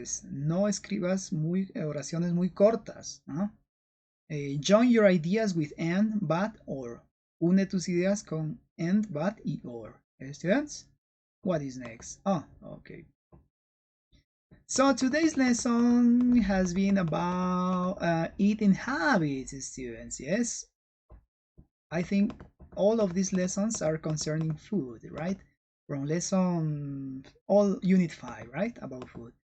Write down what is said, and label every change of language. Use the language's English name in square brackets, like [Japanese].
[Spanish] No escribas oraciones muy cortas. [English] Join your ideas with and, but, or. [Spanish] Une tus ideas con and, but, y or. [English] Students, what is next? Oh, okay. So today's lesson has been about eating habits, students. Yes, I think all of these lessons are concerning food, right? From lesson all unit 5, right? About food.